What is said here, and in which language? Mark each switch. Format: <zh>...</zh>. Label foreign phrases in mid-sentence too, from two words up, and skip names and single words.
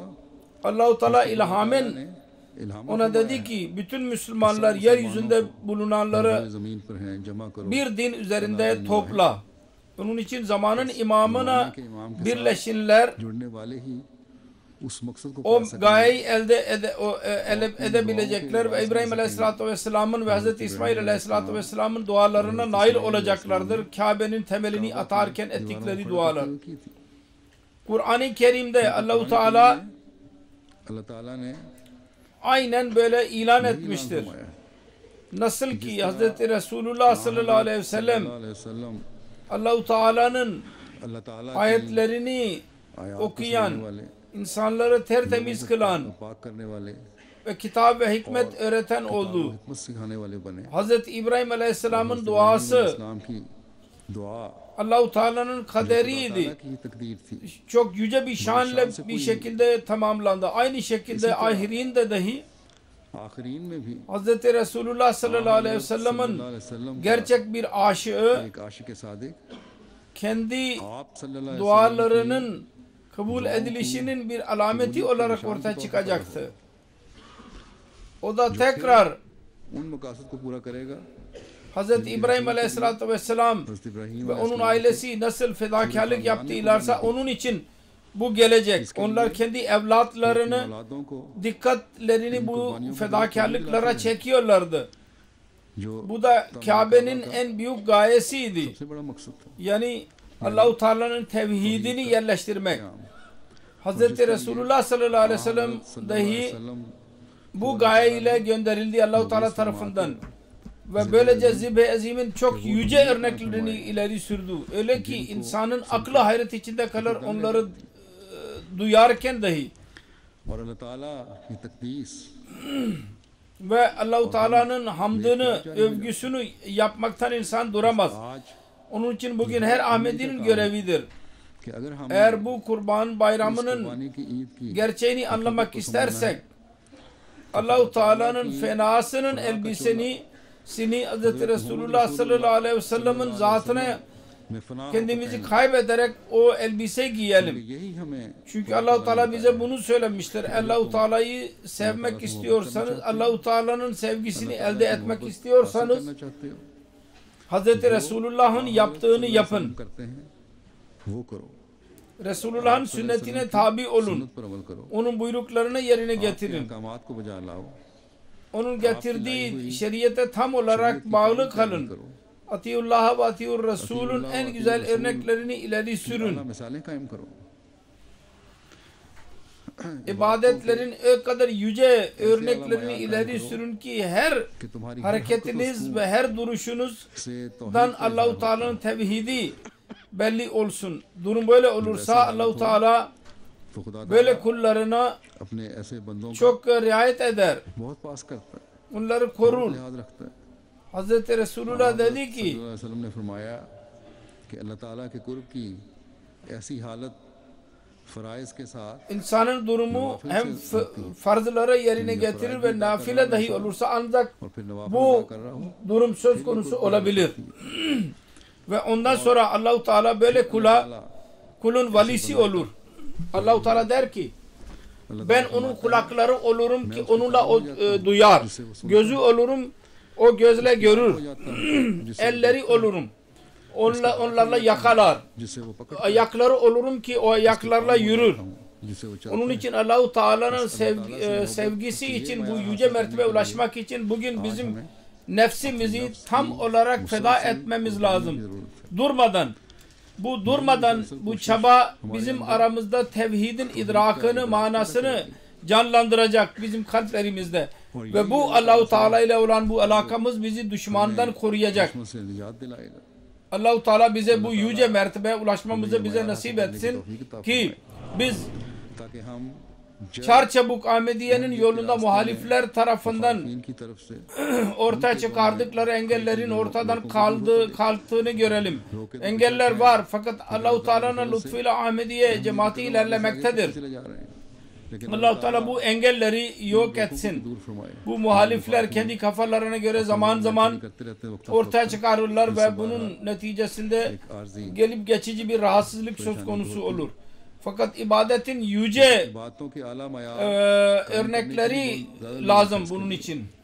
<tr>Allah-u Teala ilhamen</tr> <ur>الہام</ur> <tr>ona dedi ki bütün Müslümanlar yeryüzünde bulunanları</tr> <ur>زمین پر ہیں، جمع کرو.</ur> <tr>bir din üzerinde topla. Onun için zamanın imamına birleşinler.</tr> <ur>جڑنے والے ہی اس مقصد کو</ur> <tr>O</tr> <ur>پا سکیں گے.</ur> <tr>gayeyi elde edebilecekler ve İbrahim</tr> <ar>عليه الصلاة والسلام</ar> <tr>ve Hz. İsmail</tr> <ar>عليه الصلاة والسلام</ar> <tr>dualarına nail olacaklardır. Kabe'nin temelini atarken ettikleri dualar.</tr> <ur>کی تھی.</ur> <tr>Kur'an-ı Kerim'de Allah-u Teala</tr> <ur>اللہ تعالیٰ نے</ur> <tr>aynen böyle ilan</tr> <ur>یہی</ur> <tr>etmiştir.</tr> <ur>فرمایا.</ur> <tr>Nasıl ki Hz. Resulullah</tr> <ar>صلى الله عليه وسلم صلى الله عليه وسلم</ar> <tr>Allah-u Teala'nın</tr> <ur>اللہ تعالیٰ کی</ur> <tr>ayetlerini</tr> <ur>آیات کو</ur> <tr>okuyan,</tr> <ur>سننے والے,</ur> <tr>insanları tertemiz kılan</tr> <ur>پاک کرنے والے,</ur> <tr>ve kitap ve hikmet öğreten oldu.</tr> <ur>حکمت سکھانے والے بنے.</ur> <tr>Hz. İbrahim Aleyhisselam'ın duası</tr> <ur>اسلام کی دعا</ur> <tr>Allah-u Teala'nın</tr> <ur>تعالیٰ</ur> <tr>kaderiydi.</tr> <ur>کی ہی تقدیر تھی.</ur> <tr>Çok yüce bir şanla bir şekilde tamamlandı. Aynı şekilde ahirin de dahi</tr> <ur>آخرین میں بھی</ur> <tr>Hz. Resulullah</tr> <ar>صلى الله عليه وسلم صلى الله عليه وسلم</ar> <tr>gerçek bir aşığı</tr> <ur>ایک عاشق صادق</ur> <tr>kendi</tr> <ar>आप صلى الله عليه وسلم</ar> <tr>dualarının kabul edilişinin bir alameti olarak ortaya çıkacaktı. O da tekrar</tr> <ur>ان مقاصد کو پورا کرے گا.</ur> <tr>Hz. İbrahim</tr> <ar>عليه الصلاة والسلام</ar> <ur>حضرت ابراہیم</ur> <tr>ve onun ailesi nasıl fedakarlık yaptılarsa onun için bu gelecek. Onlar kendi evlatlarını</tr> <ur>اولادوں کو</ur> <tr>dikkatlerini bu fedakarlıklara çekiyorlardı.</tr> <ur>جو</ur> <tr>Bu da Kabe'nin en büyük gayesiydi.</tr> <ur>سب سے بڑا مقصد تھا.</ur> <tr>Yani Allah-u Teala'nın tevhidini yerleştirmek. Hz. Resulullah</tr> <ar>صلى الله عليه وسلم</ar> <tr>dahi bu gaye ile gönderildi Allah-u Teala tarafından. Ve böylece Zibh-i Azim'in çok yüce örneklerini ileri sürdü. Öyle ki insanın aklı hayret içinde kalır onları duyarken dahi.</tr> <ur>اور اللہ تعالیٰ کی تقدیس</ur> <tr>Ve Allah-u Teala'nın hamdını, övgüsünü yapmaktan insan duramaz.</tr> <ur>آج</ur> <tr>Onun için bugün her Ahmedi'nin görevidir.</tr> <ur>کہ اگر ہم</ur> <tr>Eğer bu Kurban Bayramı'nın</tr> <ur>قربانی کی عید کی</ur> <tr>gerçeğini anlamak istersek Allah-u Teala'nın fenasının elbiseni Hz. Resulullah</tr> <ar>صلى الله عليه وسلم</ar> <tr>zatına</tr> <ur>میں فنا</ur> <tr>kendimizi kaybederek o elbise giyelim.</tr> <ur>یہی ہمیں</ur> <tr>Çünkü Allah-u Teala bize bunu söylemiştir. Allah-u Teala'yı sevmek istiyorsanız, Allah-u Teala'nın sevgisini elde etmek istiyorsanız</tr> <ur>کرنا چاہتے ہو</ur> <tr>Hz. Resulullah'ın yaptığını yapın.</tr> <ur>کرتے ہیں وہ کرو,</ur> <tr>Resulullah'ın sünnetine tabi olun.</tr> <ur>سنت پر عمل کرو,</ur> <tr>Onun buyruklarını yerine getirin.</tr> <ur>احکامات کو بجا لاؤ,</ur> <tr>Onun getirdiği şeriyete tam olarak bağlı kalın.</tr> <ar>أطيعوا الله وأطيعوا الرسول</ar> <tr>en güzel örneklerini ileri sürün.</tr> <ur>اللہ مثالیں قائم کرو.</ur> <tr>İbadetlerin o kadar yüce örneklerini ileri sürün ki her</tr> <ur>کہ تمہاری</ur> <tr>hareketiniz ve her duruşunuzdan Allah-u Teala'nın tevhidi belli olsun. Durum böyle olursa Allah-u Teala</tr> <ur>تو خدا</ur> <tr>böyle kullarına</tr> <ur>اپنے ایسے بندوں کو</ur> <tr>çok riayet eder.</tr> <ur>بہت پاس کرتا ہے,</ur> <tr>Onları korur.</tr> <ur>لحاظ رکھتا ہے.</ur> <tr>Hz. Resulullah dedi ki</tr> <ar>صلى الله عليه وسلم</ar> <ur>نے فرمایا کہ اللہ تعالیٰ کے قرب کی ایسی حالت فرائض کے ساتھ</ur> <tr>insanın durumu hem farzları yerine getirir ve nafile dahi olursa ancak</tr> <ur>اور پھر نوافل</ur> <tr>bu</tr> <ur>ادا کر رہا ہوں</ur> <tr>durum söz konusu olabilir. Ve ondan sonra Allah-u Teala böyle kulun valisi olur. Allah-u Teala der ki ben onun kulakları olurum ki onunla o duyar. Gözü olurum o gözle görür. Elleri olurum. Onlarla yakalar.</tr> <ur>جس سے وہ پکڑ</ur> <tr>Ayakları olurum ki o ayaklarla yürür.</tr> <ur>جس سے وہ چاہتا</ur> <tr>Onun için Allah-u Teala'nın sevgisi için bu yüce mertebe ulaşmak için bugün bizim nefsimizi tam olarak feda etmemiz lazım. Durmadan. Bu durmadan bu çaba bizim aramızda tevhidin idrakını, manasını canlandıracak bizim kalplerimizde. Ve bu Allah-u Teala ile olan bu alakamız bizi düşmandan koruyacak.</tr> <ur>سے نجات دلائے گا.</ur> <tr>Allah-u Teala bize bu yüce mertebeye ulaşmamızı bize nasip etsin ki biz</tr> <ur>تاکہ ہم</ur> <tr>çarçabuk Ahmediye'nin yolunda muhalifler tarafından</tr> <ur>ان کی طرف سے</ur> <tr>ortaya çıkardıkları engellerin ortadan kalktığını görelim. Engeller var fakat Allah-u Teala'nın lütfuyla Ahmediye cemaati ilerlemektedir.</tr> <ur>چلے جا رہے ہیں، لیکن</ur> <tr>Allah-u Teala bu engelleri yok etsin.</tr> <ur>دور فرمائے.</ur> <tr>Bu muhalifler kendi kafalarına göre zaman zaman</tr> <ur>کرتے رہتے ہیں وقت</ur> <tr>ortaya çıkarırlar ve bunun neticesinde</tr> <ur>عارضی</ur> <tr>gelip geçici bir rahatsızlık söz konusu olur. Fakat ibadetin yüce</tr> <ur>باتوں کے اعلیٰ معیار</ur> <tr>örnekleri lazım bunun için.</tr>